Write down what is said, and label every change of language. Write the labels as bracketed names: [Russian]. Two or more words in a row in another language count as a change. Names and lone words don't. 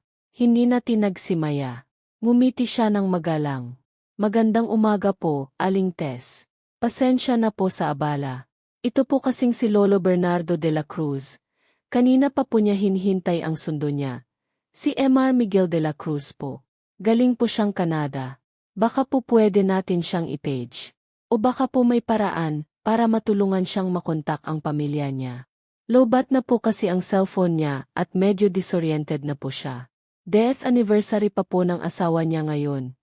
[Filipino] Hindi na tinag si Maya. Ngumiti siya ng magalang. Magandang umaga po, Aling Tess. Pasensya na po sa abala. Ito po kasing si Lolo Bernardo de la Cruz. Kanina pa po niya hinihintay ang sundo niya. Si Mr. Miguel de la Cruz po. Galing po siyang Canada. Baka po pwede natin siyang i-page. O baka po may paraan para matulungan siyang makontak ang pamilya niya. Lobat na po kasi ang cellphone niya at medyo disoriented na po siya. [English] Death anniversary [Filipino] pa po ng asawa niya ngayon.